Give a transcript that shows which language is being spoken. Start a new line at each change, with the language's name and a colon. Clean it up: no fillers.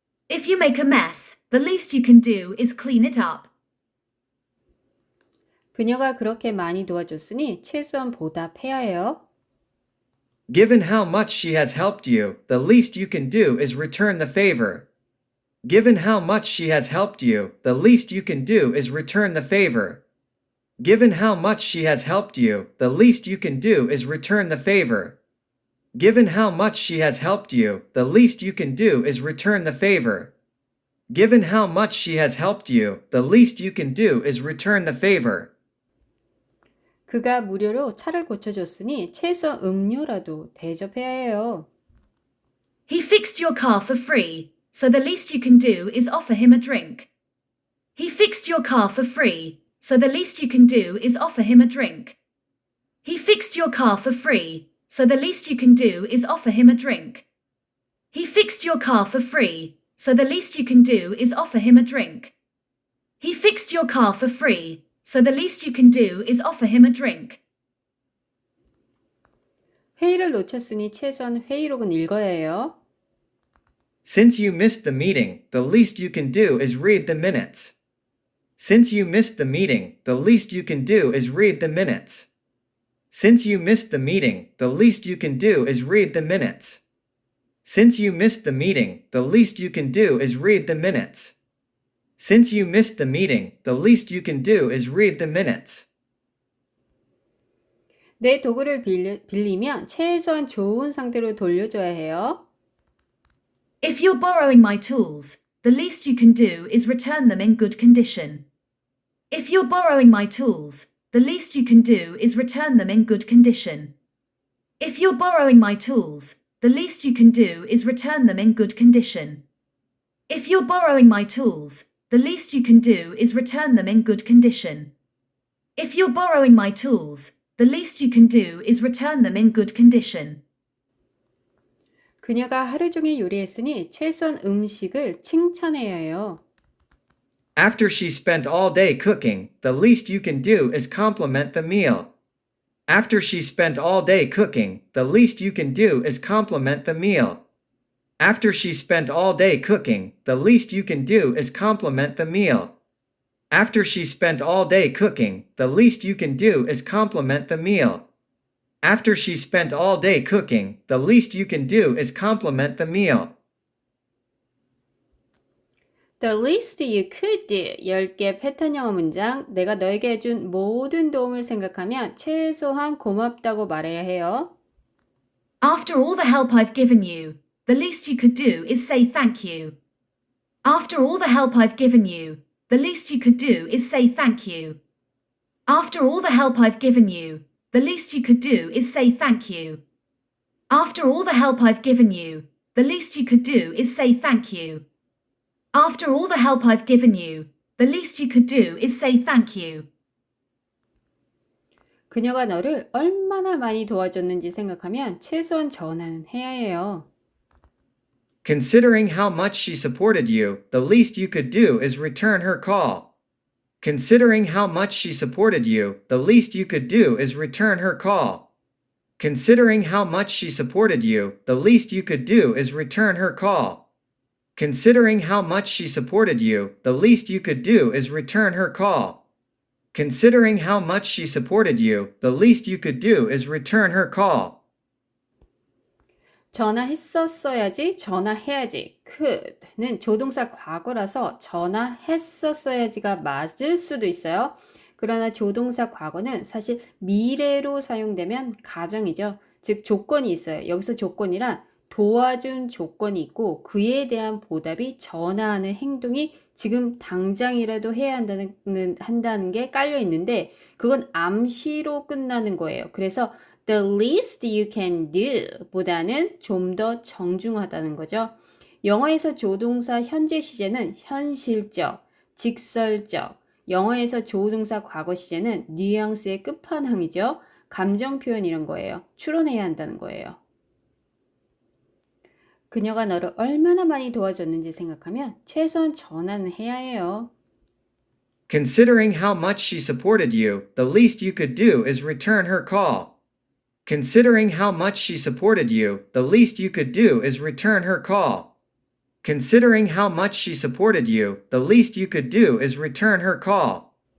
English: If you make a mess, the least you can do is clean it up.
Korean: 그녀가 그렇게 많이 도와줬으니 최소한 보답해야 해요.
English: Given how much she has helped you, the least you can do is return the favor. Given how much she has helped you, the least you can do is return the favor. Given how much she has helped you, the least you can do is return the favor. Given how much she has helped you, the least you can do is return the favor. Given how much she has helped you, the least you can do is return the favor.
Korean: 그가 무료로 차를 고쳐줬으니 최소한 음료라도 대접해야 해요.
English: He fixed your car for free, so the least you can do is offer him a drink. He fixed your car for free, so the least you can do is offer him a drink. He fixed your car for free, so the least you can do is offer him a drink. He fixed your car for free, so the least you can do is offer him a drink. He fixed your car for free, so the least you can do is offer him a drink.
Korean: 회의를 놓쳤으니 최소한 회의록은 읽어야 해요.
English: Since you missed the meeting, the least you can do is read the minutes. Since you missed the meeting, the least you can do is read the minutes. Since you missed the meeting, the least you can do is read the minutes. Since you missed the meeting, the least you can do is read the minutes. Since you missed the meeting, the least you can do is read the minutes.
Korean: 내 도구를 빌리면 최소한 좋은 상태로 돌려줘야 해요.
English: If you're borrowing my tools, the least you can do is return them in good condition. If you're borrowing my tools, the least you can do is return them in good condition. If you're borrowing my tools, the least you can do is return them in good condition. If you're borrowing my tools, the least you can do is return them in good condition. If you're borrowing my tools, the least you can do is return them in good condition.
Korean: 그녀가 하루 종일 요리했으니 최소한 음식을 칭찬해야 해요.
English: After she spent all day cooking, the least you can do is compliment the meal. After she spent all day cooking, the least you can do is compliment the meal. After she spent all day cooking, the least you can do is compliment the meal. After she spent all day cooking, the least you can do is compliment the meal. After she spent all day cooking, the least you can do is compliment the meal. The least you could do.
Korean: 10개 패턴 영어 문장. 내가 너에게 해준 모든 도움을 생각하면 최소한 고맙다고 말해야 해요.
English: After all the help I've given you, the least you could do is say thank you. After all the help I've given you, the least you could do is say thank you. After all the help I've given you, the least you could do is say thank you. After all the help I've given you, the least you could do is say thank you. After all the help I've given you, the least you could do is say thank you.
Korean: 그녀가 너를 얼마나 많이 도와줬는지 생각하면 최소한 전화는 해야 해요.
English: Considering how much she supported you, the least you could do is return her call. Considering how much she supported you, the least you could do is return her call. Considering how much she supported you, the least you could do is return her call. Considering how much she supported you, the least you could do is return her call. Considering how much she supported you, the least you could do is return her call.
Korean: 전화했었어야지, 전화해야지. could는 조동사 과거라서 전화했었어야지가 맞을 수도 있어요. 그러나 조동사 과거는 사실 미래로 사용되면 가정이죠. 즉 조건이 있어요. 여기서 조건이란 도와준 조건이 있고 그에 대한 보답이 전화하는 행동이 지금 당장이라도 해야 한다는 게 깔려 있는데 그건 암시로 끝나는 거예요. 그래서
English: the least you can do
Korean: 보다는 좀 더 정중하다는 거죠. 영어에서 조동사 현재 시제는 현실적, 직설적, 영어에서 조동사 과거 시제는 뉘앙스의 끝판왕이죠. 감정 표현 이런 거예요. 추론해야 한다는 거예요. 그녀가 너를 얼마나 많이 도와줬는지 생각하면 최소한 전화는 해야 해요.
English: Considering how much she supported you, the least you could do is return her call. Considering how much she supported you, the least you could do is return her call. Considering how much she supported you, the least you could do is return her call.